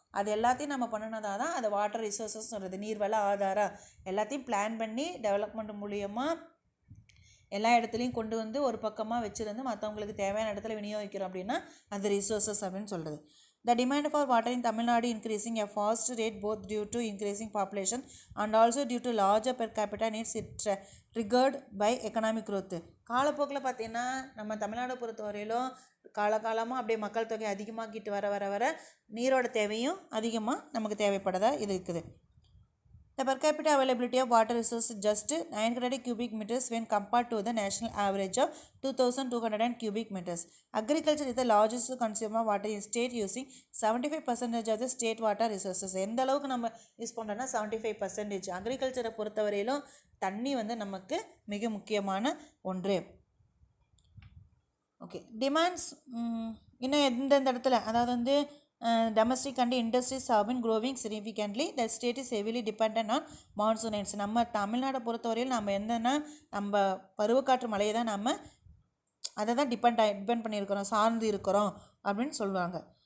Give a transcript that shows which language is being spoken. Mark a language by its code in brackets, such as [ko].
[ta] அது எல்லாத்தையும் நம்ம பண்ணினதாக தான் அது வாட்டர் ரிசோர்ஸஸ் சொல்கிறது. நீர்வள ஆதாரம் எல்லாத்தையும் பிளான் பண்ணி டெவலப்மெண்ட் மூலியமாக எல்லா இடத்துலையும் கொண்டு வந்து ஒரு பக்கமாக வச்சுருந்து மற்றவங்களுக்கு தேவையான இடத்துல விநியோகிக்கிறோம் அப்படின்னா அது ரிசோர்ஸஸ் அப்படின்னு சொல்கிறது. [en] The demand for water in Tamil Nadu increasing a fast rate both due to increasing population and also due to larger per capita needs triggered by economic growth. [ta] காலப்போக்கில் பார்த்திங்கன்னா நம்ம தமிழ்நாடு பொறுத்த வரையிலும் காலகாலமாக அப்படியே மக்கள் தொகை அதிகமாகிட்டு வர வர வர நீரோட தேவையும் அதிகமாக நமக்கு தேவைப்படதா இது இருக்குது. [en] The per capita availability of water resources just 900 cubic meters when compared to the national average of 2200 cubic meters. Agriculture is the largest consumer of water in state using 75% of the state water resources. [ta] எந்த அளவுக்கு நம்ம use பண்ணுறோன்னா 75%. அக்ரிகல்ச்சரை பொறுத்தவரையிலும் தண்ணி வந்து நமக்கு மிக முக்கியமான ஒன்று. ஓகே, டிமாண்ட்ஸ் இன்னும் எந்தெந்த இடத்துல, அதாவது வந்து [en] domestic and industries have been growing significantly. The state is heavily dependent on monsoon rains. [ta] நம்ம தமிழ்நாடை பொறுத்தவரையில் நம்ம என்னென்னா நம்ம பருவக்காற்று மழையை தான் நம்ம அதை தான் டிபெண்ட் பண்ணியிருக்கிறோம், சார்ந்து இருக்கிறோம் அப்படின்னு சொல்லுவாங்க.